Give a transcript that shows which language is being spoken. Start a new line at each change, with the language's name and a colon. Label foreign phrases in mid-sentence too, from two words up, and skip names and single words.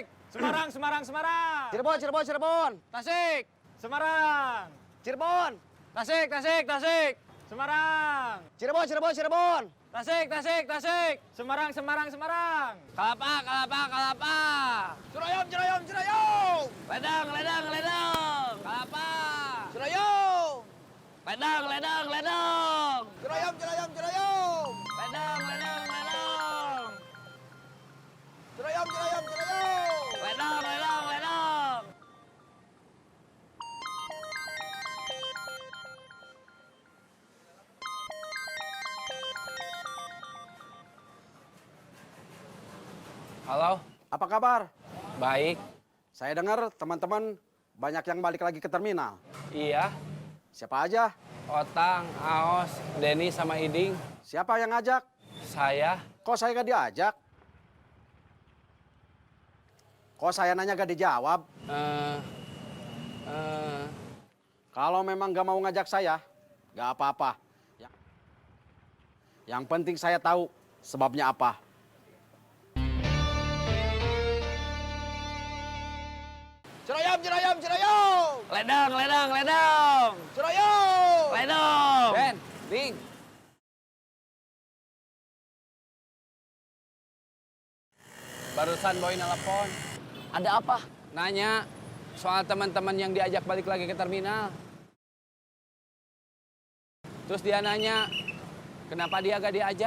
Indonesian: Semarang, Semarang, Semarang. Cirebon, Cirebon, Cirebon. Tasik, Semarang. Cirebon. Tasik, Tasik, Tasik. Semarang. Cirebon, Cirebon, Cirebon. Tasik, Tasik, Tasik. Semarang, Semarang, Semarang. Kalapa, Kalapa, Kalapa. Ciroyom, Ciroyom, Ciroyom. Ledang, ledang, ledang. Kalapa. Ciroyom. Ledang, ledang, ledang. Ciroyom, Ciroyom, Ciroyom. Ledang, ledang, ledang. Ciroyom, Ciroyom, Ciroyom. Ledang, ledang, ledang. Halo, Apa kabar? baik. Saya dengar teman-teman banyak yang balik lagi ke terminal. Iya, Siapa aja? Otang, Aos, Denny sama Iding. Siapa yang ngajak? Saya, Kok saya gak diajak? Kok saya nanya gak dijawab? Kalau memang gak mau ngajak saya, gak apa-apa. Yang penting saya tahu sebabnya apa. Ciroyom, Ciroyom, Ciroyom! Ledang, ledang, ledang. Ciroyom! Ledang. Ben, Ding. Barusan Boy nelpon. Ada apa? Nanya soal teman-teman yang diajak balik lagi ke terminal. Terus dia nanya, kenapa dia gak diajak?